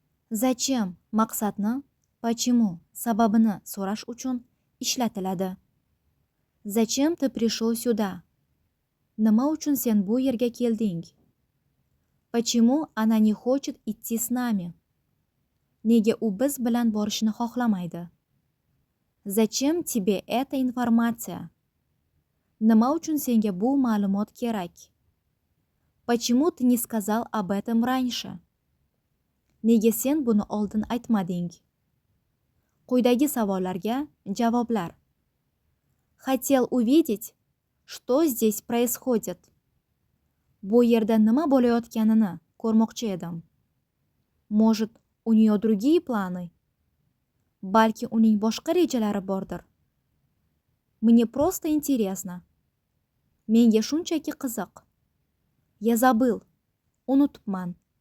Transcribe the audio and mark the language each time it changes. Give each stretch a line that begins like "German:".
Uzbek: Zachем maqsadni,
Russian: почему
Uzbek: sababini so'rash uchun ishlatiladi.
Russian: Zachем ты пришел сюда?
Uzbek: Nima uchun sen bu yerga kelding?
Russian: Почему она не хочет идти с нами?
Uzbek: Nega u biz bilan borishni xohlamaydi?
Russian: Zachем тебе эта информация?
Uzbek: Nima uchun senga bu ma'lumot kerak?
Russian: Почему ты не сказал об этом раньше?
Uzbek: Nega sen buni oldin aytmading? Quyidagi savollarga javoblar.
Russian: Хотел увидеть, что здесь происходит.
Uzbek: Bu yerda nima bo'layotganini ko'rmoqchi edim.
Russian: Может, у нее другие планы?
Uzbek: Balki uning boshqa rejalari bordir.
Russian: Мне просто интересно.
Uzbek: Menga shunchaki qiziq.
Russian: Я забыл.
Uzbek: Unutibman.